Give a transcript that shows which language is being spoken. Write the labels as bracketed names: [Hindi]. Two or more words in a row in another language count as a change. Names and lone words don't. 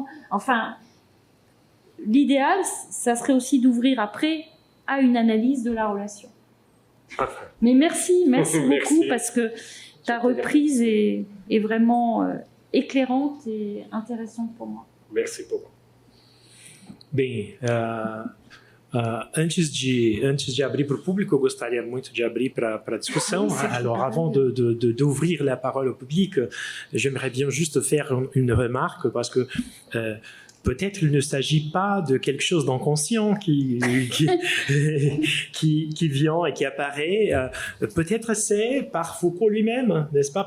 [French] Enfin, l'idéal, ça serait aussi d'ouvrir après à une analyse de la relation. Mais merci beaucoup, parce que ta reprise est vraiment éclairante et intéressante pour moi. Merci beaucoup. [Portuguese] Bem, antes de abrir para o público, eu gostaria muito de abrir para a discussão. [French] Alors, avant d'ouvrir la parole au public, j'aimerais bien juste faire une remarque, parce que peut-être il ne s'agit pas de quelque chose d'inconscient qui vient et qui apparaît. Peut-être c'est par Foucault lui-même, n'est-ce pas?